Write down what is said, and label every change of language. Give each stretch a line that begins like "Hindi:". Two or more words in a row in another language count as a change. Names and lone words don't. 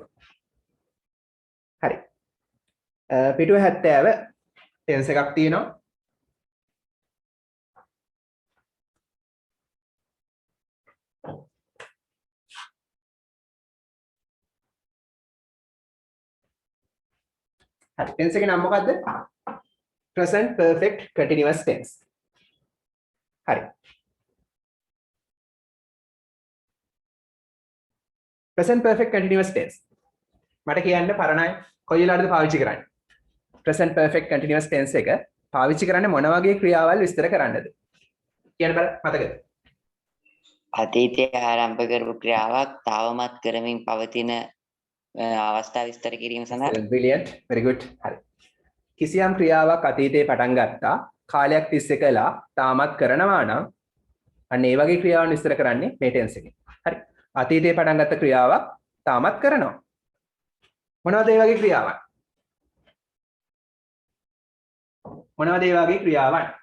Sinhala: හරි. පිටුව 70 ටෙන්ස් එකක් තියෙනවා. හරි. ටෙන්ස් එකේ නම මොකද්ද?
English: present perfect continuous tense.
Sinhala: හරි.
English: present perfect continuous tense.
Sinhala: මට කියන්න පරණ අය කොයි වෙලාවටද පාවිච්චි කරන්නේ?
English: present perfect continuous tense
Sinhala: එක පාවිච්චි කරන්නේ මොන වගේ ක්‍රියාවල් විස්තර කරන්නද? කියන්න බල මතකද? අතීතයේ ආරම්භ කරපු ක්‍රියාවක් තවමත් කරමින් පවතින අවස්ථා විස්තර කිරීම සඳහා.
English: Brilliant. Very good.
Sinhala: හරි. කිසියම් ක්‍රියාවක් අතීතයේ පටන් ගත්තා කාලයක් තිස්සේ කළා තාමත් කරනවා නම් අන්න ඒ වගේ ක්‍රියාවන් විස්තර කරන්නේ මේ ටෙන්ස් එකෙන්. හරි. අතීතයේ පටන් ගත්ත ක්‍රියාවක් තාමත් කරනවා. මොනවද ඒ වගේ ක්‍රියාවන්? මොනවද ඒ වගේ ක්‍රියාවන්?